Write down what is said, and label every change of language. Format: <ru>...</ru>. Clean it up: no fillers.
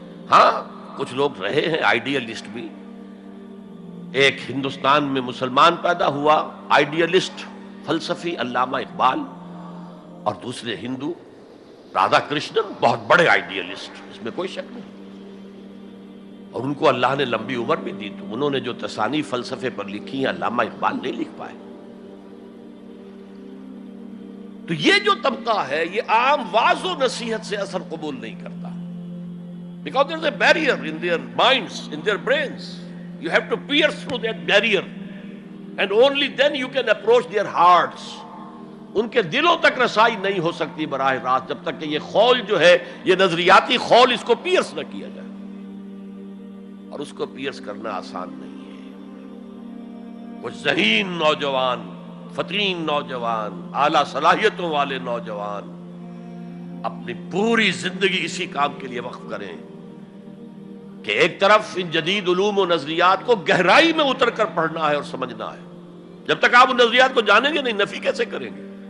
<ur>ہاں، کچھ لوگ رہے ہیں آئیڈیلسٹ بھی. ایک ہندوستان میں مسلمان پیدا ہوا آئیڈیلسٹ فلسفی علامہ اقبال، اور دوسرے ہندو رادھا کرشنن، بہت بڑے آئیڈیلسٹ، اس میں کوئی شک نہیں. اور ان کو اللہ نے لمبی عمر بھی دی، تو انہوں نے جو تصانیف فلسفے پر لکھی ہیں علامہ اقبال نہیں لکھ پائے. تو یہ جو طبقہ ہے یہ عام واعظ و نصیحت سے اثر قبول نہیں کرتا.</ur> <en>Because there is a barrier in their minds, in their brains. You have to pierce through that barrier, and only then you can approach their hearts.</en> <ur>ان کے دلوں تک رسائی نہیں ہو سکتی براہ راست جب تک کہ یہ خول جو ہے، یہ نظریاتی خول، اس کو پیئرس نہ کیا جائے. اور اس کو پیئرس کرنا آسان نہیں ہے. کچھ ذہین نوجوان، فطین نوجوان، اعلیٰ صلاحیتوں والے نوجوان اپنی پوری زندگی اسی کام کے لیے وقف کریں کہ ایک طرف ان جدید علوم و نظریات کو گہرائی میں اتر کر پڑھنا ہے اور سمجھنا ہے. جب تک آپ ان نظریات کو جانیں گے نہیں، نفی کیسے کریں گے؟</ur>